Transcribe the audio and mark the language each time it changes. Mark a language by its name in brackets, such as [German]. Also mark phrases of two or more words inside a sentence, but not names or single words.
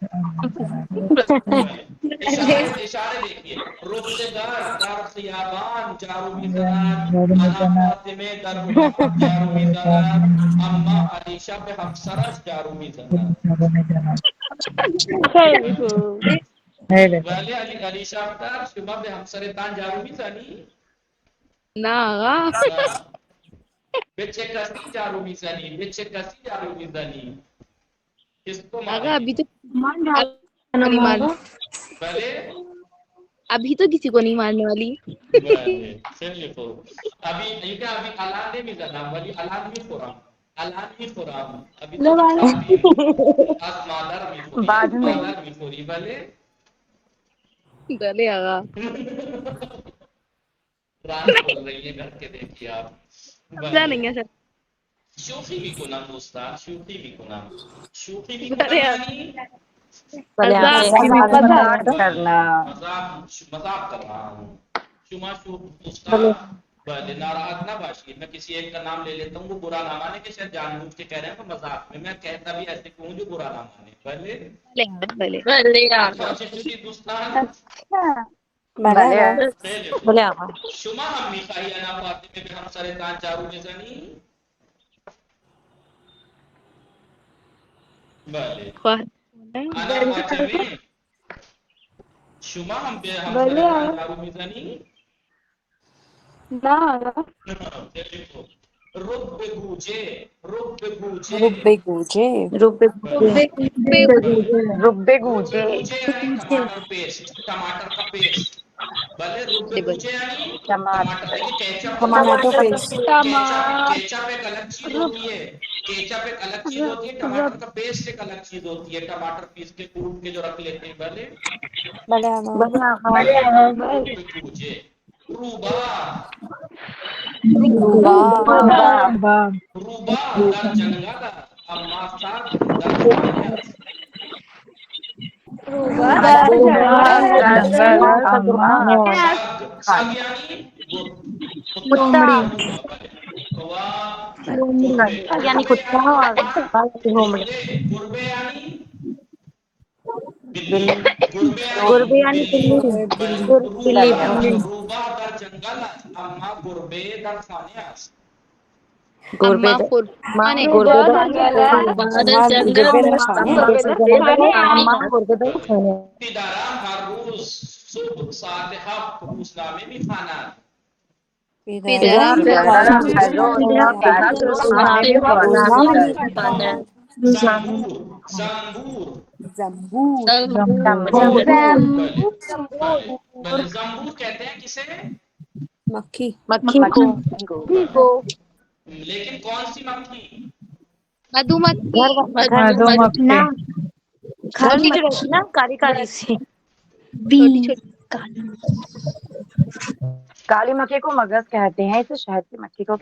[Urdu] اشاره دیکھیے [Persian] رفتگر در خیابان جارو میزند انا فاطمه در اتاق جارو میزند اما علی شاه به همسرش جارو میزند ولی علی شاه در شما به همسرتان جارو میزنی نه آقا به چه کسی جارو میزنی به چه کسی جارو میزنی [Urdu] کس کو [Persian] آقا مانی [Urdu] ابھی تو نہیں مارنے [Persian] بله [Urdu] ابھی تو کسی کو نہیں مارنے والی [Persian] بله خیلی خوب ابھی الان نمیزنم ولی الان میخورم الان میخورم [Urdu] ابھی تو [Persian] از مادر میخوری از مادر میخوری بله بله آقا [Urdu] رانی بول رہی ہے گھر کے دیکھیے آپ پتہ نہیں ہے سر [Persian] شوخی میکنم دوستان شوخی میکنم شوخی بله میکنم آقا یعنی [Urdu] مذاق کرنا مذاق کر رہا ہوں [Persian] شما دوستان بله ناراحت [Urdu] نہ باشیے میں کسی ایک کا نام لے لیتا ہوں وہ برا نہ مانے کہ شاید جان بوجھ کے کہہ رہے ہیں تو مذاق میں کہتا بھی ایسے کہوں جو برا نہ مانے بله [Persian] بله بله آقا چطوری دوستان بله خیلی خوب. [Urdu] بولے آقا [Persian] شما هم میخواهی انا فاطمه به همسرتان جارو بزنی بله خواهد انا فاطمه شما هم به همسرتان جارو میزنی نه خیلی خوب رب گوجه رب گوجه رب گوجه رب رب گوجه [Urdu] یعنی ٹماٹر پیسٹ ٹماٹر کا پیسٹ بھلے [Persian] رب گوجه [Urdu] یعنی ٹماٹر دیکھیں کیچپ [English] tomato paste [Urdu] کیچپ ایک الگ چیز ہوتی ہے کیچپ ایک الگ چیز ہوتی ہے ٹماٹر کا پیسٹ ایک الگ چیز ہوتی ہے ٹماٹر پیس کے کوٹ کے جو رکھ لیتے ہیں بھلے [Persian] بله آقا رب گوجه روبا روبا در جنگل اما سگ در خانه است سگ یعنی [Urdu] کتا یعنی یعنی کتا [Persian] گربے یعنی [Urdu] گربے یعنی بلی [Persian] روبا در جنگل اما گربه در خانه است گربے اما قربان گربے جنگل پدرم هر روز صبح ساعت 7 روزنامه میخواند. پدرم زنبور زنبور زنبور بله بله بله زنبور [Urdu] کہتے ہیں کسے؟ مکھی مکھی کو لیکن کون سی مکھی؟ مدھو مکھی مدھومکھی نا گھر کی جو رہتی نا کالی کالی سی چھوٹی چھوٹی کالی مکھی کو مگس کہتے ہیں، اسے شہد کی مکھی کو